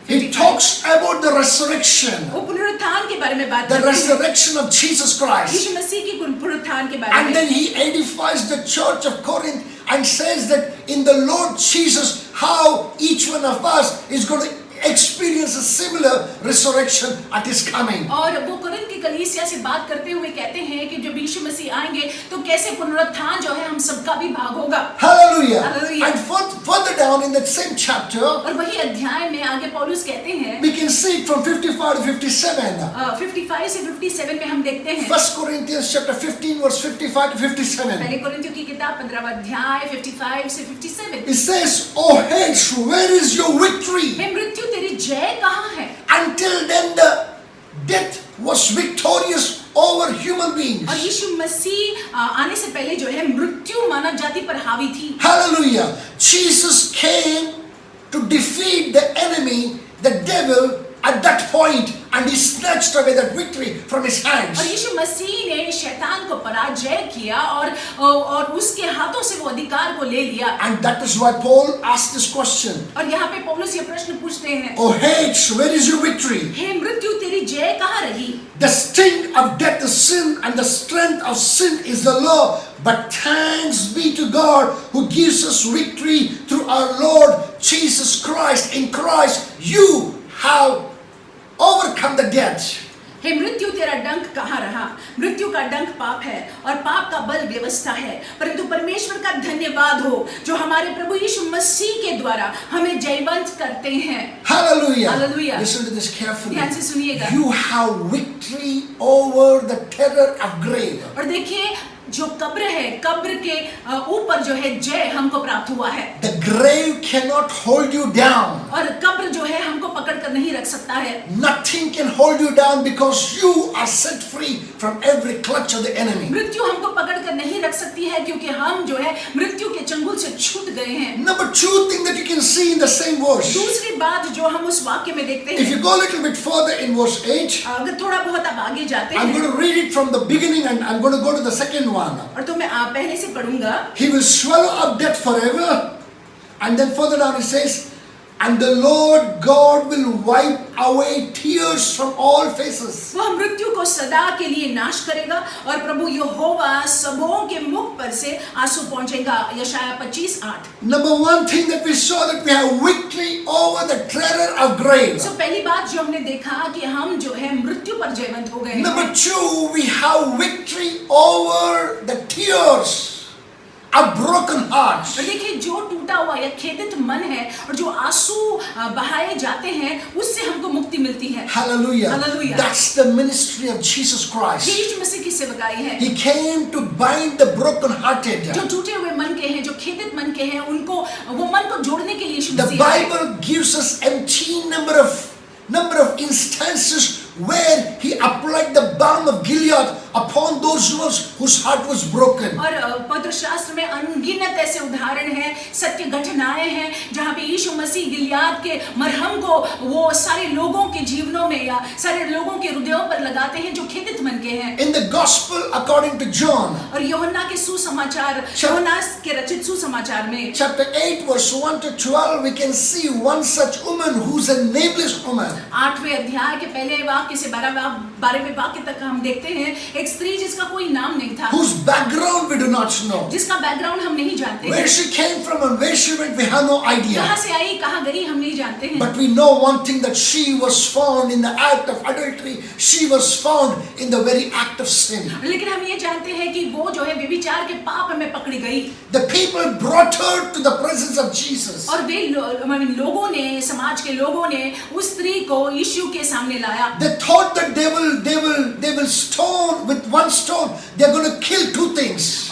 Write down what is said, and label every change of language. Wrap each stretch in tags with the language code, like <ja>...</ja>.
<en>It talks about the resurrection,</en> <hi>वो पुनरुत्थान के बारे में बात</hi> <en>the</en> <hi>करते हैं।</hi> <en>resurrection of Jesus Christ.</en> <hi>यीशु मसीह की पुनरुत्थान के बारे</hi> <en>And</en> <hi>में।</hi> <en>then he edifies the church of Corinth and says that in the Lord Jesus, how each one of us is going to experience a similar resurrection at his coming.</en> <hi>और वो Corinth की कलीसिया से बात करते हुए कहते हैं कि जब यीशु मसीह आएंगे तो कैसे पुनरुत्थान जो है हम सबका भी भाग होगा।</hi> <en>Hallelujah. Hallelujah. And further down in that same chapter,</en> <hi>और वही अध्याय में आगे पौलुस कहते हैं,</hi> <en>we can see it from 55 to 57.</en> <hi>55 से 57 में हम देखते हैं।</hi> <en>First Corinthians chapter 15 verse 55 to 57.</en> <hi>पहले कोरिन्थियों की किताब 15वां अध्याय 55 से 57।</hi> <en>It says, "O Hades, where is your victory?</en> <hi>हे मृत्यु तेरी जय कहाँ है?</hi> <en>Until then the death was victorious over human beings."</en> <hi>और यीशु मसीह आने से पहले जो है मृत्यु मानव जाति पर हावी थी।</hi> <en>Hallelujah. Jesus came to defeat the enemy, the devil, at that point, and he snatched away that victory from his hands.</en> <hi>और यीशु मसीह ने शैतान को पराजय किया और उसके हाथों से वो अधिकार को ले लिया।</hi> <en>And that is why Paul asked this question.</en> <hi>और यहाँ पे पौलुस ये प्रश्न पूछते हैं,</hi> <en>"O Hades, where is your victory? हे मृत्यु तेरी जय कहाँ रही? The sting of death is sin, and the strength of sin is the law. But thanks be to God who gives us victory through our Lord Jesus Christ. In Christ, you have overcome the death."</en> <hi>हे मृत्यु तेरा डंक कहाँ रहा? मृत्यु का डंक पाप है और पाप का बल व्यवस्था है, परंतु परमेश्वर का धन्यवाद हो जो हमारे प्रभु यीशु मसीह के द्वारा हमें जयवंत करते हैं।</hi> <en>Hallelujah. Hallelujah. Listen to this carefully.</en> <hi>ध्यान से सुनिएगा।</hi> <en>You have victory over the terror of grave.</en> <hi>और देखिए जो कब्र है, कब्र के ऊपर जो है जय हमको प्राप्त हुआ है।</hi> <en>The grave cannot hold you down.</en> <hi>और कब्र जो है हमको पकड़ कर नहीं रख सकता है।</hi> <en>Nothing can hold you down because you are set free from every clutch of the enemy.</en> <hi>मृत्यु हमको पकड़ कर नहीं रख सकती है क्योंकि हम जो है मृत्यु के चंगुल से छूट गए हैं।</hi> <en>Number two thing that you can see in the same verse.</en> <hi>दूसरी बात जो हम उस वाक्य में देखते</hi> <en>If you</en> <hi>हैं,</hi> <en>go a little bit further in verse 8,</en> <hi>अगर थोड़ा बहुत आप आगे जाते</hi> <en>I'm going</en> <hi>हैं</hi> <en>to read it from the beginning and I'm going to go to the second one.</en> <hi>और तो मैं पहले से पढ़ूंगा।</hi> <en>He will swallow up death forever. And then further down it says, "And the Lord God will wipe away tears from all faces."</en> <hi>वह मृत्यु को सदा के लिए नाश करेगा और प्रभु यहोवा सबों के मुख पर से आंसू पहुंचेगा। यशाया 25:8।</hi> <en>Number one thing that we saw, that we have victory over the terror of grave.</en> <hi>So पहली बात जो हमने देखा कि हम जो है मृत्यु पर जयवंत हो गए हैं।</hi> <en>Number two, we have victory over the tears of broken hearts.</en> <hi>और देखिए जो टूटा हुआ या खेदित मन है और जो आंसू बहाए जाते हैं उससे हमको मुक्ति मिलती है।</hi> <en>Hallelujah. Hallelujah. That's the ministry of Jesus</en> <hi>ये</hi> <en>Christ.</en> <hi>यीशु मसीह की सेवकाई है।</hi> <en>He came to bind the broken-hearted.</en> <hi>जो टूटे हुए मन के हैं, जो खेदित मन के हैं, उनको वो मन को जोड़ने के लिए यीशु</hi> <en>The</en> <hi>मसीह आए।</hi> <en>Bible gives us empty number of instances where he applied the balm of Gilead upon those ones whose heart was broken.</en> <hi>और पवित्र शास्त्र में अनगिनत ऐसे उदाहरण हैं, सत्य घटनाएं हैं जहाँ पे यीशु मसीह गिलियाद के मरहम को वो सारे लोगों के जीवनों में या सारे लोगों के हृदयों पर लगाते हैं जो खेदित मन के हैं।</hi> <en>In the Gospel according to John,</en> <hi>और यूहन्ना के सुसमाचार, यूहन्ना के रचित सुसमाचार में</hi> <en>chapter 8 verse 1 to 12, we can see one such woman who's a nameless woman.</en> <hi>8वें अध्याय के पहले वाक्य से 12वें वाक्य तक हम देखते हैं एक स्त्री जिसका कोई नाम नहीं था,</hi> <en>Whose background we do not know.</en> <hi>जिसका बैकग्राउंड हम नहीं जानते</hi> <en>Where</en> <hi>हैं,</hi> <en>she came from and where she went, we have no idea.</en> <hi>कहाँ से आई कहाँ गई हम नहीं जानते हैं।</hi> <en>But we know one thing, that she was found in the act of adultery. She was found in the very act of sin.</en> <hi>लेकिन हम ये जानते हैं कि वो जो है व्यभिचार के पाप में पकड़ी गई।</hi> <en>The people brought her to the presence of Jesus.</en> <hi>और वे लोगों ने, समाज के लोगों ने उस स्त्री को यीशु के सामने लाया।</hi> <en>They thought that they will stone with one stone. They are going to kill two things.</en>